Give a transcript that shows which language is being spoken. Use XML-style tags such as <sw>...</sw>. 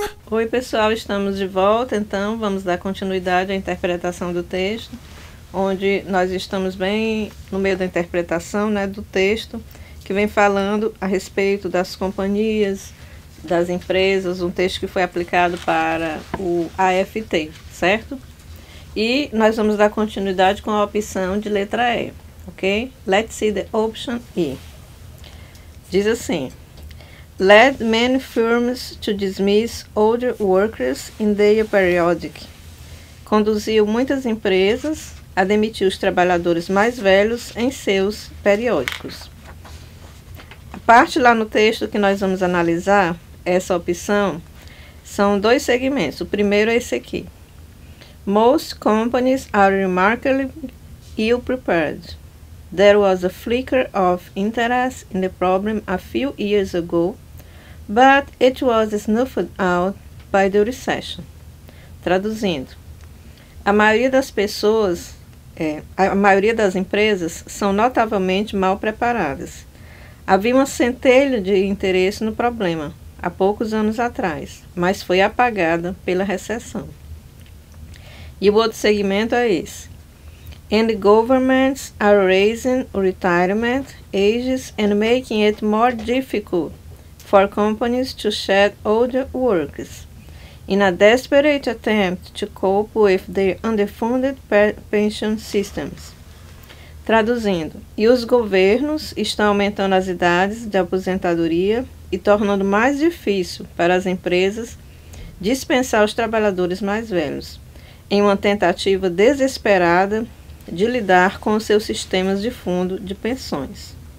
<pt>Oi pessoal, estamos de volta, então vamos dar continuidade à interpretação do texto, onde nós estamos bem no meio da interpretação, né, do texto, que vem falando a respeito das companhias, das empresas, um texto que foi aplicado para o AFT, certo? E nós vamos dar continuidade com a opção de letra E, ok?</pt> <en>Let's see the option E.</en> <pt>Diz assim:</pt> <en>led many firms to dismiss older workers in their periodic.</en> <pt>Conduziu muitas empresas a demitir os trabalhadores mais velhos em seus periódicos. A parte lá no texto que nós vamos analisar, essa opção, são dois segmentos. O primeiro é esse aqui.</pt> <en>Most companies are remarkably ill prepared. There was a flicker of interest in the problem a few years ago, but it was snuffed out by the recession.</en> <pt>Traduzindo, a maioria das pessoas, a maioria das empresas são notavelmente mal preparadas. Havia uma centelha de interesse no problema há poucos anos atrás, mas foi apagada pela recessão. E o outro segmento é esse.</pt> <en>And the governments are raising retirement ages and making it more difficult for companies to shed older workers, in a desperate attempt to cope with their underfunded pension systems.</en> <pt>Traduzindo, e os governos estão aumentando as idades de aposentadoria e tornando mais difícil para as empresas dispensar os trabalhadores mais velhos, em uma tentativa desesperada de lidar com os seus sistemas de fundo de pensões.</pt>